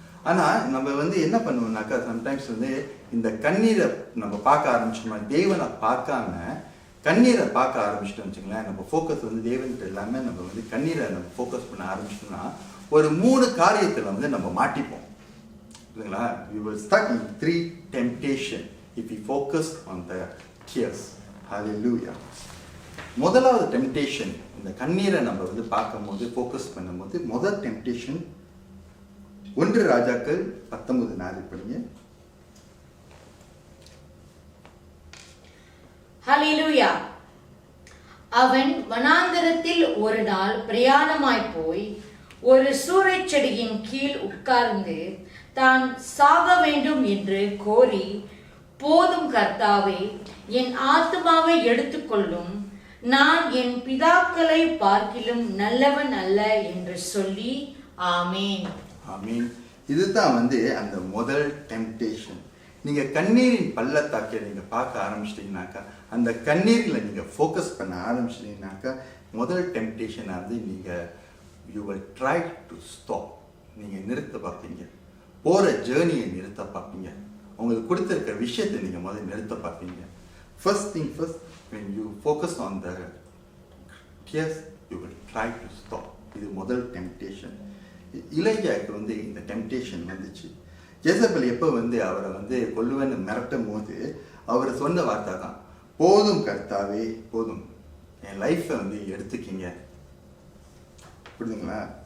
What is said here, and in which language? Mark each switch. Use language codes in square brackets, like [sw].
[ta] ஆனால் நம்ம வந்து என்ன பண்ணுவோம்னாக்கா, சம்டைம்ஸ் வந்து இந்த கண்ணீரை நம்ம பார்க்க ஆரம்பிச்சோம்னா, தேவனை பார்க்காம கண்ணீரை பார்க்க ஆரம்பிச்சிட்டோம் வச்சுங்களேன், நம்ம ஃபோக்கஸ் வந்து தேவன்கிட்ட இல்லாமல் நம்ம வந்து கண்ணீரை நம்ம ஃபோக்கஸ் பண்ண ஆரம்பிச்சிட்டோம்னா ஒரு 3 காரியத்தில் வந்து நம்ம மாட்டிப்போம். இல்லைங்களா? [en] We will stuck in 3 temptation if we focus on the tears. Hallelujah. [ta] முதலாவது டெம்டேஷன், இந்த கண்ணீரை நம்ம வந்து பார்க்கும்போது ஃபோக்கஸ் பண்ணும்போது முதல் டெம்டேஷன் 1 ராஜாக்கள் 19:4 படிங்க. ஹல்லேலூயா. அவன் வனாந்தரத்தில் ஒரு நாள் பிரயாணமாய் போய் ஒரு சூறைச் செடியின் கீழ் உட்கார்ந்து தான் சாக வேண்டும் என்று கோரி, போதும் கர்த்தாவே, என் ஆத்துமாவை எடுத்துக்கொள்ளும், நான் என் பிதாக்களை பார்க்கிலும் நல்லவன் அல்ல என்று சொல்லி, ஆமேன். ஆமீன். இதுதான் வந்து அந்த முதல் டெம்டேஷன். நீங்க கண்ணீரின் பள்ளத்தாக்கை நீங்க பார்க்க ஆரம்பிச்சிட்டீங்கன்னாக்கா, அந்த கண்ணீரில் நீங்க ஃபோக்கஸ் பண்ண ஆரம்பிச்சிட்டீங்கன்னாக்கா, முதல் டெம்டேஷனை வந்து நீங்க [en] you will try to stop. [ta] நீங்கள் நிறுத்த பார்ப்பீங்க. போகிற ஜேர்னியை நிறுத்த பார்ப்பீங்க. உங்களுக்கு கொடுத்துருக்க விஷயத்தை நீங்கள் முதல்ல நிறுத்த பார்ப்பீங்க. [en] First thing first, when you focus on the tears, you will try to stop. [ta] இது முதல் டெம்டேஷன். இளையாக்கு வந்து இந்த டெம்டேஷன் வந்துச்சு. ஜெசபெல் எப்போ வந்து அவரை வந்து கொல்லுவேன்னு மிரட்டும் போது அவர் சொன்ன வார்த்தை தான், போதும் கர்த்தாவே, போதும், என் லைஃப்பை வந்து எடுத்துக்கிங்க. புரியுதுங்களா?